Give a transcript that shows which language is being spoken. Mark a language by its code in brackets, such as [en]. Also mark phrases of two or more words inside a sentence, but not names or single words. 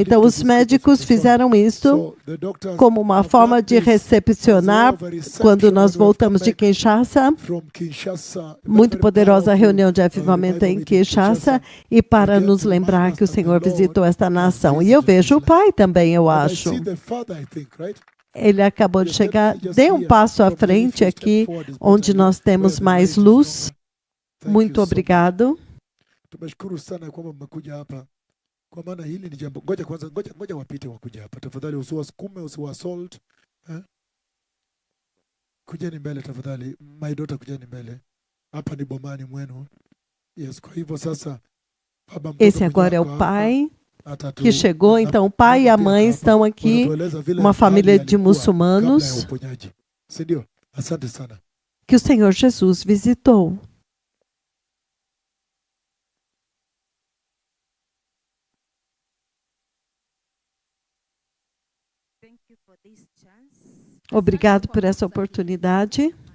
[pt] Então os médicos fizeram isso como uma forma de recepcionar quando nós voltamos de Kinshasa, muito poderosa reunião de avivamento em Kinshasa, e para nos lembrar que o Senhor visitou esta nação. E eu vejo o Pai também, eu acho. Ele acabou de chegar. Dê um passo à frente aqui, onde nós temos mais luz. Muito obrigado. [sw] Kwa maana hili ni jambo, ngoja wapite wakuja hapa tafadhali, usiwasukume, usiwassault. Kujeni mbele tafadhali, [en] my daughter, [sw] kujeni mbele. Hapa ni bomani mwenu. Yes, kwa hivyo sasa [pt] esse agora é o pai que chegou. Então o pai e a mãe estão aqui, uma família de muçulmanos que o Senhor Jesus visitou. Obrigado por essa oportunidade.